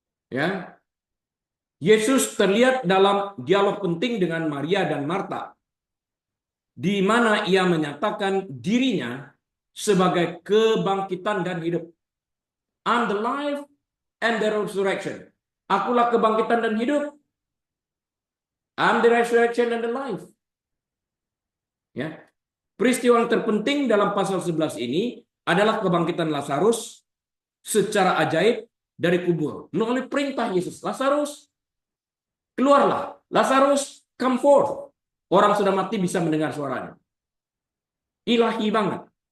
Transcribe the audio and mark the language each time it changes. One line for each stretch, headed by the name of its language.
Indonesian: Ya, Yesus terlihat dalam dialog penting dengan Maria dan Marta, di mana ia menyatakan dirinya sebagai kebangkitan dan hidup.
English: I'm the life and the resurrection.
Indonesian: Akulah kebangkitan dan hidup.
English: I'm the resurrection and the life. Ya.
Indonesian: Peristiwa yang terpenting dalam pasal 11 ini adalah kebangkitan Lazarus secara ajaib dari kubur. Melalui perintah Yesus, Lazarus, keluarlah. Lazarus,
English: come forth.
Indonesian: Orang sudah mati bisa mendengar suaranya. Ilahi banget.